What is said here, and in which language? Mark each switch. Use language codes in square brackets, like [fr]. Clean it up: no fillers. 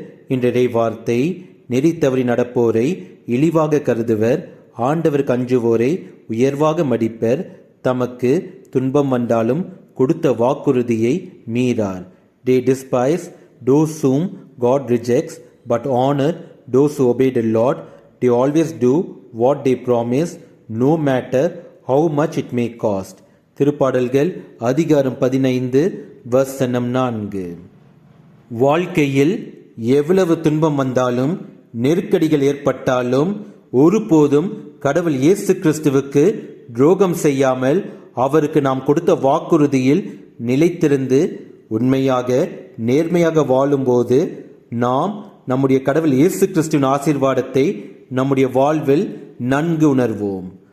[ta] இன்றைய வார்த்தை: நெறித்தவறி நடப்போரை இழிவாக கருதுவர், ஆண்டவருக்கு அஞ்சுவோரை உயர்வாக மதிப்பர், தமக்கு துன்பம் வந்தாலும் கொடுத்த வாக்குறுதியை மீறார். [en] They despise those whom God rejects, but honor those who obey the Lord. They always do what they promise, no matter how much it may cost. [ta] திருப்பாடல்கள் அதிகாரம் 15 வசனம் 4. வாழ்க்கையில் எவ்வளவு துன்பம் வந்தாலும், நெருக்கடிகள் ஏற்பட்டாலும், ஒருபோதும் கடவுள் இயேசு கிறிஸ்துவுக்கு துரோகம் செய்யாமல் அவருக்கு நாம் கொடுத்த வாக்குறுதியில் நிலைத்திருந்து உண்மையாக நேர்மையாக வாழும்போது நாம் நம்முடைய கடவுள் இயேசு கிறிஸ்துவின் ஆசீர்வாதத்தை நம்முடைய வாழ்வில் நன்கு உணர்வோம்.